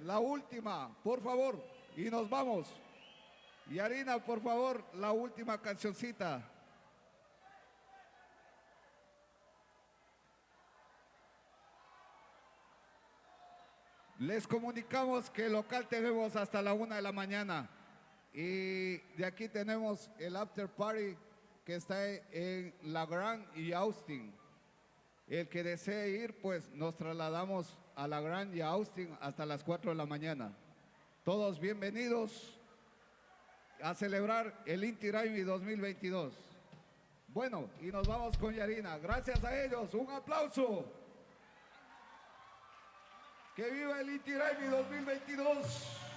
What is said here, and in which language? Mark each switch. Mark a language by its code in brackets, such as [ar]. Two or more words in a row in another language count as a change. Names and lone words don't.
[es] La última, por favor, y nos vamos. Yarina, por favor, la última cancioncita. Les comunicamos que el local tenemos hasta la 1 de la mañana. Y de aquí tenemos el after party que está en La Grande y Austin. El que desee ir, pues nos trasladamos a La Grande y a Austin hasta las 4 de la mañana. Todos bienvenidos a celebrar el Inti Raymi 2022. Bueno, y nos vamos con Yarina. Gracias a ellos, un aplauso. ¡Que viva el Inti Raymi 2022!